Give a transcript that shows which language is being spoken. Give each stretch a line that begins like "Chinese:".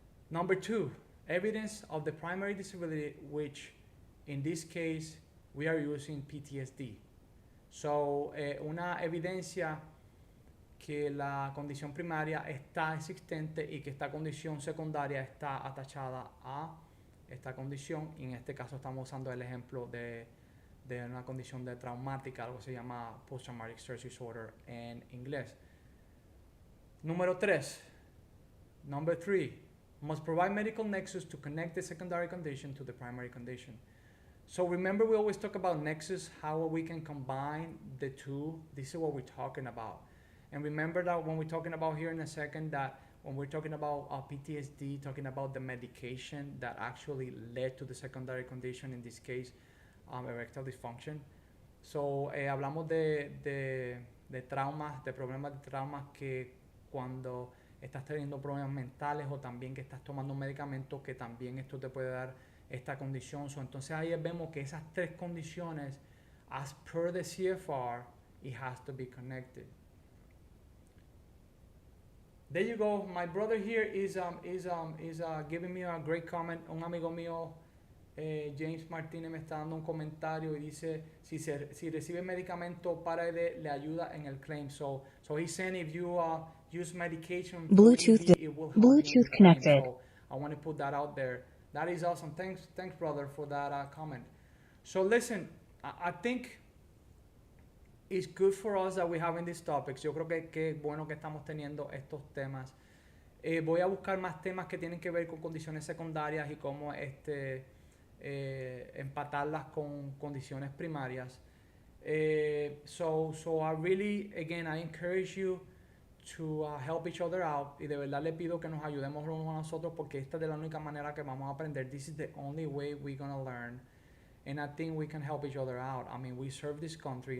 English: Number two, evidence of the primary disability, which in this case we are using PTSD.
Spanish: So, una evidencia que la condición primaria está existente y que esta condición secundaria está atachada a esta condición. Y en este caso estamos usando el ejemplo de una condición de traumática, algo que se llama Post-Traumatic Stress Disorder en inglés. Número 3.
English: Number 3. Must provide medical nexus to connect the secondary condition to the primary condition. So remember, we always talk about nexus, how we can combine the two. This is what we're talking about. And remember that when we're talking about here in a second, that when we're talking about PTSD, talking about the medication that actually led to the secondary condition, in this case, erectile dysfunction.
Spanish: So hablamos de traumas, de problemas de traumas que cuando estás teniendo problemas mentales o también que estás tomando un medicamento que también esto te puede dar esta condición.
English: So,
Spanish: entonces ahí vemos que esas tres condiciones,
English: as per the CFR, it has to be connected. There you go. My brother here is giving me a great comment.
Spanish: Un amigo mío, James Martínez, me está dando un comentario y dice si recibe medicamento para le ayuda en el claim.
English: So he's saying if you use medication for Bluetooth ED, it will help you in the claim. connected. So I want to put that out there. That is awesome. Thanks brother, for that comment. So listen, I think it's good for us that we're having these topics.
Spanish: Yo creo que es bueno que estamos teniendo estos temas. Voy a buscar más temas que tienen que ver con condiciones secundarias y cómo empatarlas con condiciones primarias.
English: So I really, again, I encourage you to help each other out.
Spanish: Y de verdad le pido que nos ayudemos unos a nosotros porque esta es de la única manera que vamos a aprender.
English: This is the only way we're going to learn. And I think we can help each other out. I mean, we serve this country.